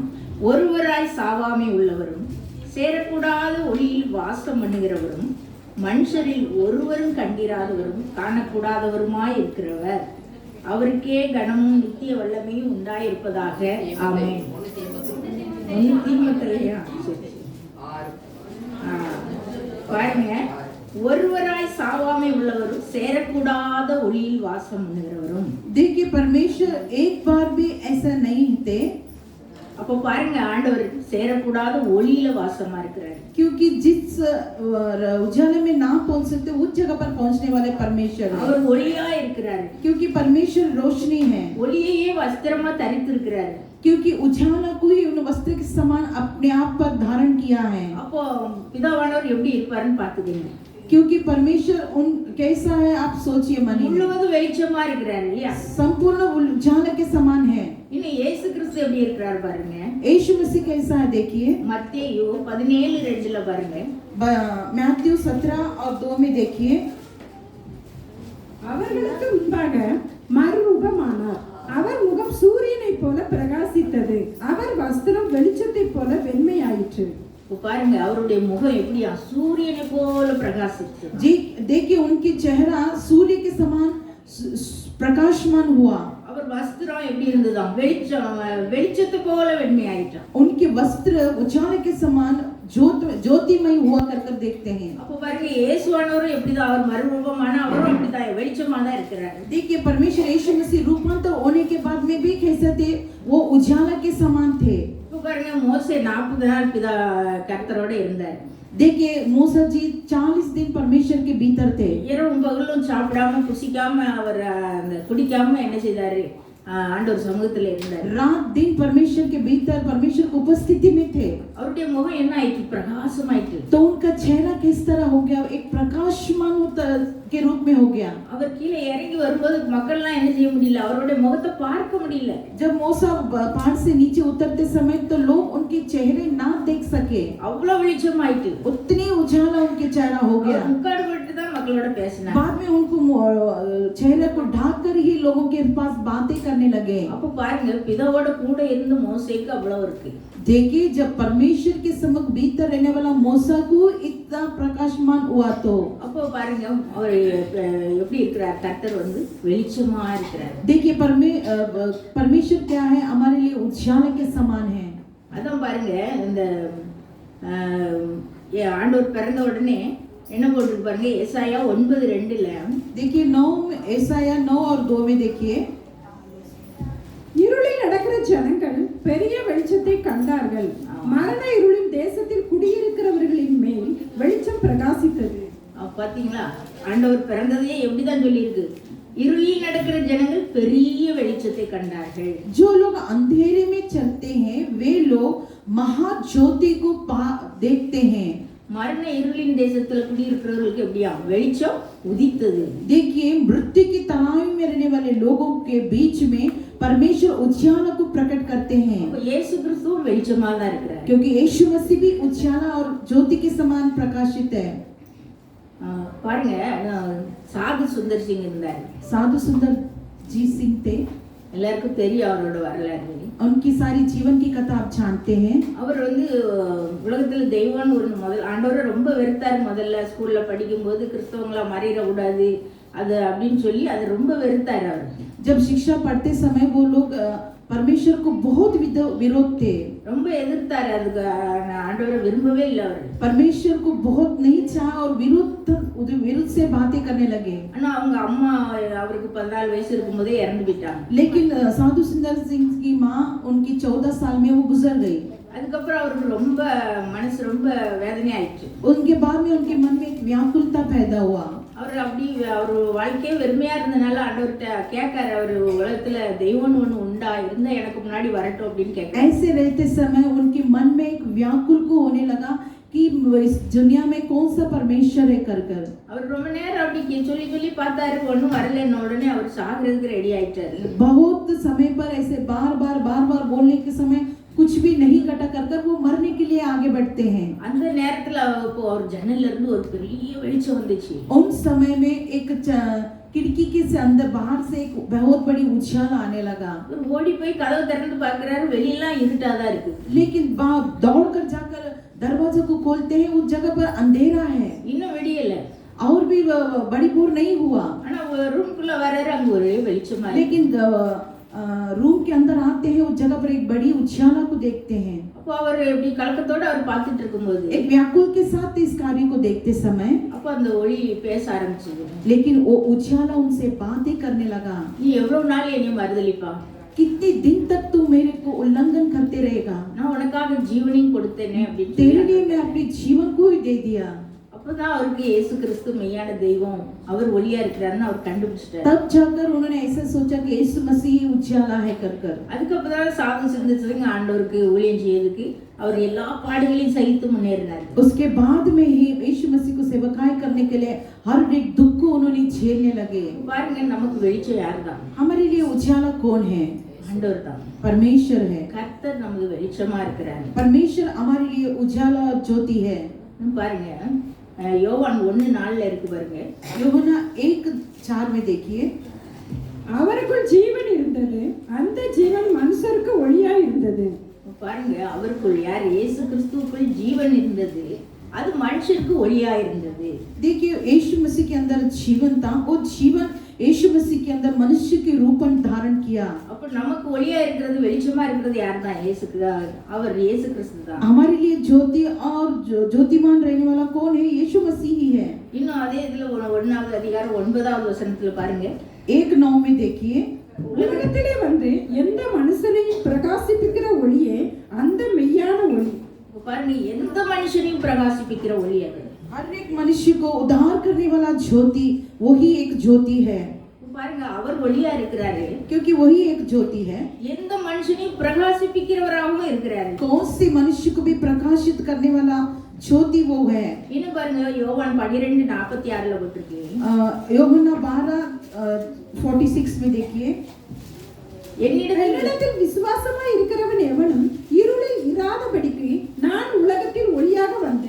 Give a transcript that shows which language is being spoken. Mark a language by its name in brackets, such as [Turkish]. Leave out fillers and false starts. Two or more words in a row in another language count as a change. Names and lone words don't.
[Tamil] ஒருவராய் சாவாமை உள்ளவரும் சேரக்கூடாத ஒளியில் வாசம் பண்ணுகிறவரும் மனுஷரில் ஒருவரும் கண்டிராதவரும் காணக்கூடாதவருமாய் இருக்கிறவர், அவருக்கே கனமும் நித்திய வல்லமையும் உண்டாயிருப்பதாக. ஆமென். பாருங்க, ஒருவராய் சாவாமை உள்ளவரும் சேரக்கூடாத ஒளியில் வாசம் பண்ணுகிறவரும். [Hindi] देखिए परमेश्वर एक बार भी ऐसा नहीं थे. [Tamil] அப்போ பாருங்க, ஆண்டவர் சேரக்கூடாத ஒளியில வாசமா இருக்கிறார். [Hindi] क्योंकि जिस उजाले में ना पहुंच सकते उस जगह पर पहुंचने वाले परमेश्वर है. [Tamil] அவர் ஒளியா இருக்கிறார். [Hindi] क्योंकि परमेश्वर रोशनी है. [Tamil] ஒளியையே வஸ்திரமா தரித்திருக்கிறார். [Hindi] क्योंकि उजाला को ही उन वस्त्र के समान अपने आप पर धारण किया है. [Tamil] அப்போ பிதாவானவர் எப்படி இருப்பாருன்னு பாத்துக்கீங்க. [Hindi] क्योंकि परमेश्वर उन कैसा है आप सोचिए मनी. [Tamil] முழுவதும் வெளிச்சமா இருக்கிறார் இல்லையா, [Hindi] संपूर्ण उजाला के समान है. [Tamil] இன்னும் இயேசு கிறிஸ்து எப்படி இருக்கிறார் பாருங்க. [Hindi] यीशु मसीह कैसा है देखिए, [Tamil] மத்தேயு 17:2 பாருங்க. [Hindi] मैथ्यू 17:2 में देखिए, [Tamil] அவர்களுக்கு முன்பாக மறுரூபமானார். அவர் முகம் சூரியனை போல பிரகாசித்தது, அவர் வஸ்திரம் வெளிச்சத்தை போல வெண்மையாயிற்று. பாருங்க, அவருடைய முகம் எப்படியா, சூரியனை போல பிரகாசிச்சு. [Hindi] देखिए उनकी चेहरा सूर्य के समान प्रकाशमान हुआ. [Tamil] அவர் வஸ்திரம் எப்படி இருந்ததாம், வெளிச்சத்தை போல வெண்மையாயிட்டான். [Hindi] उनके वस्त्र उजाले के समान ज्योतिमय हुआ कर देखते हैं. [Tamil] அப்போ பாருங்க, இயேசுவானவரும் எப்படிதான், அவர் மறுரூபமான அவரும் அப்படிதான் வெளிச்சமா தான் இருக்கிறார். [Hindi] देखिए परमेश्वर यीशु मसीह रूपांतर होने के बाद में भी कैसे थे, वो उजाला के समान थे. [Tamil] இப்போ பாருங்க, மோசே 40 நாள் கர்த்தரோட இருந்தார். [Hindi] देखिए मूसा जी 40 दिन परमेश्वर के भीतर थे। [Tamil] இரவும் பகலும் சாப்பிடாம புசிக்காம அவர் அந்த குடிக்காம என்ன செய்தாரு? ஆண்டவர் சமூகத்துல இருந்தார். [Hindi] रात दिन परमेश्वर के भीतर परमेश्वर की उपस्थिति में थे। [Tamil] அவருடைய முகம் என்ன ஆயிட்டு? பிரகாசமாயிட்டு. [Hindi] तो उनका चेहरा किस तरह हो गया? एक प्रकाशमान के रूप में हो गया। [Tamil] அவர் கீழே இறங்கி வரும்போது மக்கள்லாம் என்ன செய்ய முடியல? அவருடைய முகத்தை பார்க்க முடியல. [Hindi] जब मूसा पहाड़ से नीचे उतरते समय तो लोग उनके चेहरे ना देख सके। [Tamil] அவ்வளவு வெளிச்சமாயிட்டு. [Hindi] उतनी उजाला उनके चेहरा हो गया। [Tamil] முக்காடு போட்டு தான் மக்களோட பேசினார். [Hindi] बाद में उनको चेहरे को ढाक कर ही लोगों के पास बातें करने लगे। [Tamil] அப்ப பாருங்க, பிதாவோட கூட இருந்து மோசேக்கு அவ்வளவு இருக்கு. [Hindi] देखिए जब परमेश्वर के सम्मुख भीतर रहने वाला मूसा को इतना प्रकाशमान हुआ तो [Tamil] அப்போ பாருங்க அவர் எப்படி இருக்கிறார்? கர்த்தர் வந்து வெளிச்சமா இருக்கிறார். [Hindi] देखिए परमेश्वर क्या है? हमारे लिए उजाला के समान है। [Tamil] அதான் பாருங்க, இந்த ஆண்டவர் பிறந்த உடனே என்ன போட்டுருக்கு பாருங்க, ஏசாயா 9:2 [Hindi] देखिए 9 और 2 में देखिए [Tamil] இருளில் நடக்கிற ஜனங்கள் பெரிய வெளிச்சத்தை கண்டார்கள். மரண இருளின் தேசத்தில் குடியிருக்கிறவர்களின் மேல் வெளிச்சம் பிரகாசித்தது. பாத்தீங்களா? ஆண்டவர் பிறந்ததையே எப்படிதான் சொல்லியிருக்கு? இருளில் நடக்கிற ஜனங்கள் பெரிய வெளிச்சத்தை கண்டார்கள். [Hindi] जो लोग अंधेरे में चलते हैं वे लोग महाज्योति को देखते हैं। [Tamil] மரண இருளின் தேசத்துல குடியிருக்கிறவர்களுக்கு எப்படியா? வெளிச்சம் உதித்தது. [Hindi] देखिए मृत्यु की तलाश में रहने वाले लोगों के बीच में परमेश्वर उजाला को प्रकट करते हैं। [Tamil] இயேசு கிறிஸ்துவும் வெளிச்சமா தான் இருக்கிறார். [Hindi] क्योंकि यीशु मसीह भी उजाला और ज्योति के समान प्रकाशित है। [Tamil] பாருங்க, சாது சுந்தர் சிங் இருந்தார். [Hindi] साधु सुंदर जी सिंह थे। [Tamil] எல்லாருக்கும் தெரியும் அவரோட வரலாறு. [Hindi] उनकी सारी जीवन की कथा आप जानते हैं। [Tamil] அவர் வந்து உலகத்துல தெய்வம்னு ஒரு ஆண்டவரை ரொம்ப வெறுத்தார். முதல்ல ஸ்கூல்ல படிக்கும்போது கிறிஸ்தவங்களா மாறிட கூடாது அது அப்படின்னு சொல்லி அது ரொம்ப வெறுத்தார் அவர். [Hindi] जब शिक्षा पढ़ते समय वो लोग परमेश्वर को बहुत विरोध थे। [Tamil] ரொம்ப எதிர்த்தார். அதுக்கு ஆண்டவரை விரும்பவே இல்லை அவர். [Hindi] परमेश्वर को बहुत नहीं चाहा और विरुद्ध से बातें करने लगे। [Tamil] ஆனா அவங்க அம்மா அவருக்கு 14 வயசு இருக்கும்போதே இறந்து போயிட்டாங்க. [Hindi] लेकिन साधु सुंदर सिंह की माँ उनकी 14 साल में वो गुजर गई। [Tamil] அதுக்கப்புறம் அவருக்கு ரொம்ப மனசு ரொம்ப வேதனை ஆயிடுச்சு. [Hindi] उनके बाद में उनके मन में एक व्याकुलता पैदा हुआ। [Tamil] அவர் அப்படி அவர் வாழ்க்கையே வெறுமையா இருந்தனால ஆண்டவர்கிட்ட கேட்காரு, அவர் உலகத்துல தெய்வம்னு ஒண்ணு உண்டா? இருந்தா எனக்கு முன்னாடி வரட்டும் அப்படின்னு கேட்காரு. [Hindi] ऐसे रहते समय उनके मन में एक व्याकुल को होने लगा कि इस दुनिया में कौन सा परमेश्वर है कर [Tamil] அவர் ரொம்ப நேரம் அப்படி சொல்லி சொல்லி பார்த்தாரு, ஒன்றும் வரலன்னு உடனே அவர் சாகிறதுக்கு ரெடி ஆயிட்டாரு. [Hindi] बहुत समय पर ऐसे बार बार बोलने के समय कुछ भी नहीं कटा कर वो मरने के लिए आगे बढ़ते हैं। [Tamil] அந்த நேரத்துல ஒரு ஜன்னல்ல இருந்து ஒரு பெரிய வெளிச்சம் வந்துச்சு. [Hindi] उन समय में एक खिड़की के से अंदर बाहर से एक बहुत बड़ी उजाला आने लगा। [Tamil] ஓடி போய் கதவு திறந்து பார்க்கறாரு, வெளியெல்லாம் இருட்டாதான் இருக்கு. [Hindi] लेकिन दौड़ कर जाकर दरवाजा को खोलते हैं, उस जगह पर अंधेरा है। [Tamil] இன்னும் விடியல. [Hindi] और भी बड़ी भोर नहीं हुआ। [Tamil] ஆனா ரூம்குள்ள வராரு, அங்க ஒரு வெளிச்சமா. [Hindi] लेकिन रूम के अंदर आते हैं, उस जगह पर एक बड़ी उजाला को देखते हैं। [Tamil] அப்போ அவர் இப்படி கலக்கத்தோட அவர் பார்த்துட்டு இருக்கும்போது [Hindi] एक व्याकुल के साथ इस कार्य को देखते समय [Tamil] அப்போ அந்த ஒளி பேச ஆரம்பிச்சது. [Hindi] लेकिन वो उजाला उनसे बातें करने लगा। [Tamil] நீ எவ்வளவு நாள் என்னை மறுதலிப்பா? [Hindi] कितने दिन तक तू मेरे को उल्लंघन करते रहेगा? [Tamil] நான் உனக்காக ஜீவனையும் கொடுத்தேனே அப்படின்னு [Hindi] तेरे लिए मैं अपने जीवन को ही दे दिया। [Tamil] அப்பதான் அவருக்கு இயேசு கிறிஸ்து மெய்யான தெய்வம், அவர் ஒளியா இருக்கிறாருன்னு அவர் கண்டுபிடிச்சிட்டாரு. [Hindi] तब जाकर उन्होंने ऐसा सोचा कि यीशु मसीह उजाला है कर [Tamil] அதுக்கப்புறம் சாது சிந்திச்சதுங்க ஆண்டவருக்கு ஊழியம் செய்யறதுக்கு அவர் எல்லா பாடுகளையும் சகித்து முன்னேறினார். [Hindi] उसके बाद में ही यीशु मसीह को सेवकाई करने के लिए हर एक दुख को उन्होंने झेलने लगे। [Tamil] பாருங்க, நமக்கு வெளிச்சம் யாருதான்? [Hindi] हमारे लिए उजाला कौन है? [Tamil] ஆண்டவர் தான். [Hindi] परमेश्वर है। [Tamil] கர்த்தர் நமக்கு வெளிச்சமா இருக்கிறார். [Hindi] परमेश्वर हमारे लिए उजाला ज्योति है। [Tamil] பாருங்க, யோவான் 1:4 இருக்கு பாருங்க. [Hindi] யோவான் 1:4 में देखिए, [Tamil] அவருக்குள் ஜீவன் இருந்தது, அந்த ஜீவன் மனுஷருக்கு ஒளியாய் இருந்தது. பாருங்க, அவருக்குள் யார்? இயேசு கிறிஸ்துவுக்குள் ஜீவன் இருந்தது, அது மனுஷருக்கு ஒளியா இருந்தது. [Hindi] देखिए यीशु मसीह के अंदर जीवन था, वो जीवन यीशु मसीह के अंदर मनुष्य के रूप धारण किया। [Tamil] அப்ப நமக்கு ஒளியா இருக்கிறது, வெளிச்சமா இருக்கிறது யார் தான்? அவர் இயேசு கிறிஸ்து தான். [Hindi] हमारे लिए ज्योति और ज्योतिमान रहने वाला कौन है? यीशु मसीह ही है। [Tamil] இன்னும் அதே இதுல 1வது அதிகாரம் 9வது வசனத்துல பாருங்க, [Hindi] 1:9 में देखिए, [Tamil] உலகத்திலே வந்து எந்த மனுஷனையும் பிரகாசிப்பிக்கிற ஒளியே அந்த மெய்யான ஒளி. இப்ப பாருங்க, எந்த மனுஷனையும் பிரகாசிப்பிக்கிற ஒளி அது. [Hindi] हर एक मनुष्य को उद्धार करने वाला ज्योति वही एक ज्योति है, [Tamil] இப்ப பாருங்க, அவர் ஒளியா இருக்கிறாரு, [Hindi] क्योंकि वही एक ज्योति है। [Tamil] எந்த மனுஷனையும் பிரகாசிப்பிக்கிறவராகவும் இருக்கிறாரு. [Hindi] कौन से मनुष्य को भी प्रकाशित करने वाला ज्योति वो है। [Tamil] இன்னும் பாருங்க, யோவான் 12:46 போட்டிருக்கு. [Hindi] யோहन्ना 12:46 में देखिए, [Tamil] என்னிடத்தில் விசுவாசமாய் இருக்கிறவன் எவனும் இருளில் இராதபடிக்கு நான் உலகத்தில் ஒளியாக வந்தேன்.